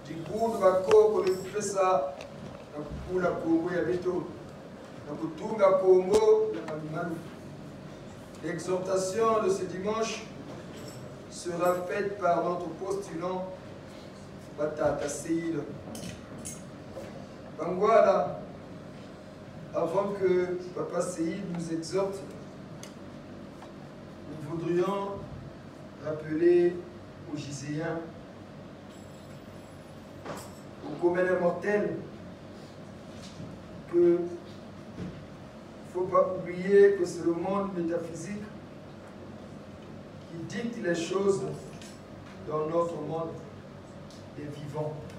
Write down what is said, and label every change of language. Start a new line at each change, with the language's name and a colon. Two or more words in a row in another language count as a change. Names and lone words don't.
Kongo: pour bakoko lekupesa nakukula Congo ya beto nakutunga Congo ya mamimalu.
French: L'exhortation de ce dimanche sera faite par notre postulant Batata Seïd. Voilà, avant que Papa Seïd nous exhorte, nous voudrions rappeler aux Giséens, aux communs mortels, que il ne faut pas oublier que c'est le monde métaphysique qui dicte les choses dans notre monde des vivants.